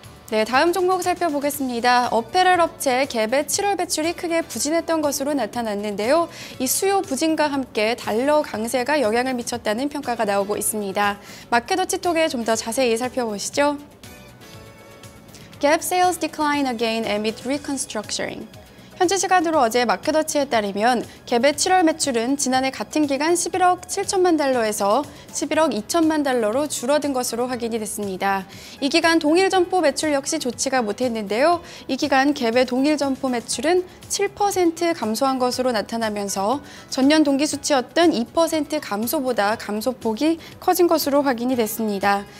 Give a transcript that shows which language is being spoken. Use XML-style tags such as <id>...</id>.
<ko>네, 다음 종목 살펴보겠습니다. 어페럴 업체 갭의 7월 매출이 크게 부진했던 것으로 나타났는데요. 이 수요 부진과 함께 달러 강세가 영향을 미쳤다는 평가가 나오고 있습니다. 마켓워치톡에 좀 더 자세히 살펴보시죠.</ko> <en>Gap sales decline again amid reconstructing.</en> <ko>현지 시간으로 어제 마켓워치에 따르면 갭의 7월 매출은 지난해 같은 기간 11억 7천만 달러에서 11억 2천만 달러로 줄어든 것으로 확인이 됐습니다. 이 기간 동일 점포 매출 역시 좋지가 못했는데요. 이 기간 갭의 동일 점포 매출은 7% 감소한 것으로 나타나면서 전년 동기 수치였던 2% 감소보다 감소폭이 커진 것으로 확인이 됐습니다.</ko>